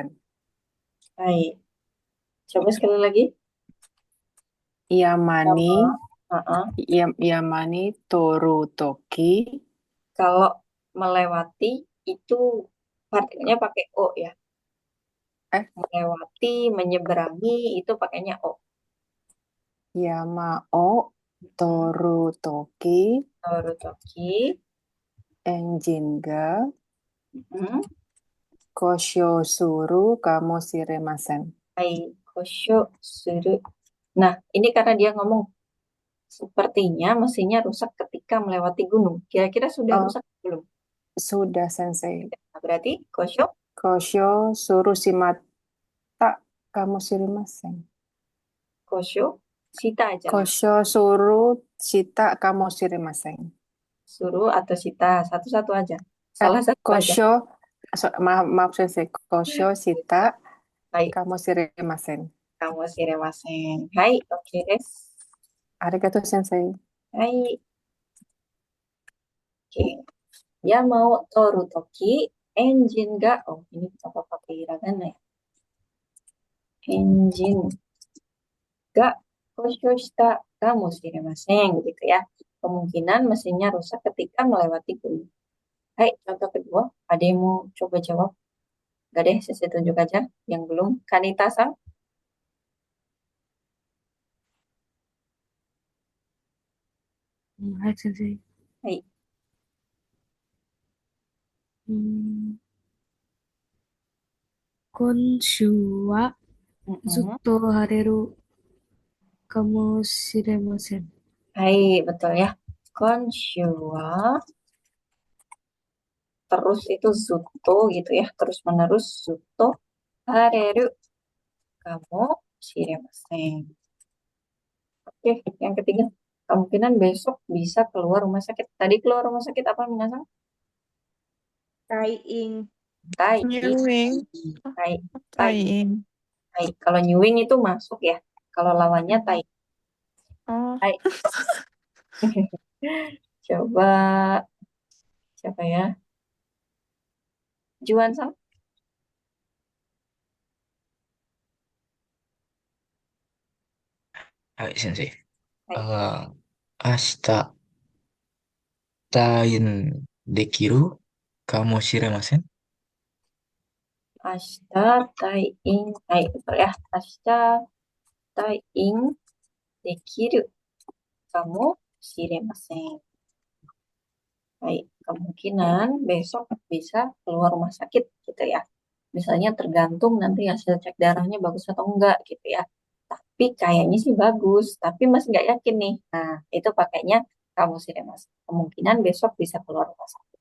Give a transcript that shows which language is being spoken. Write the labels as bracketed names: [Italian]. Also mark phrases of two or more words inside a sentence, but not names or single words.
[Indonesian] Baik. Coba sekali lagi. [Japanese] 山に通る時. [Indonesian] Kalau melewati itu partikelnya pakai O ya. Melewati, menyeberangi itu pakainya O. [Japanese] 山を通る時. 通る時. エンジンが故障するかもしれません. はい、故障する. [Indonesian] Nah, ini karena dia ngomong sepertinya mesinnya rusak ketika melewati gunung. Kira-kira sudah rusak belum? Sudah, Sensei. Berarti kosho [Japanese] するしまたかもしれません. 故障した aja. 故障するしたかもしれません. [Indonesian] Suruh atau shita, satu-satu aja. Salah satu kosho, aja. maaf Sensei. [Japanese] 故障したかもしれません. かもしれません。はい、オッケーです. ありがとう、先生. Hai. Oke. [Indonesian] Dia mau [Japanese] 通る時, エンジンが, [Indonesian] ini apa pakai hiragana ya? [Japanese] エンジンが故障したかもしれません [Indonesian] gitu ya. Kemungkinan mesinnya rusak ketika melewati gunung. Hai, contoh kedua, ada yang mau coba jawab? Gak deh, saya tunjuk aja. Yang belum, Kanita-san. [Japanese] はい、先生. Hai. Hmm, 今週はずっ Mm-mm. と晴れるかもしれません。 [Indonesian] Hai, betul ya. [Japanese] 今週は [Indonesian] terus itu zuto gitu ya, terus menerus [Japanese] ずっと晴れるかもしれません. [Indonesian] Oke, yang ketiga, kemungkinan besok bisa keluar rumah sakit. Tadi keluar rumah sakit apa minasang? Taiing. Tai, Nyuwing. tai, tai, Taiing. tai. Kalau nyuwing itu masuk ya. Kalau lawannya tai. Oh. Tai. Coba siapa ya? Juan sang. [Japanese] Hai, Sensei. Hai. 明日、退院できるかもしれません。明日退院。はい, [Indonesian] betul ya. [Japanese] 明日退院できるかもしれません. [Indonesian] Baik, kemungkinan besok bisa keluar rumah sakit gitu ya. Misalnya tergantung nanti hasil cek darahnya bagus atau enggak gitu ya. Tapi kayaknya sih bagus, tapi masih nggak yakin nih. Nah, itu pakainya kamu sih mas. Kemungkinan besok bisa keluar rumah sakit.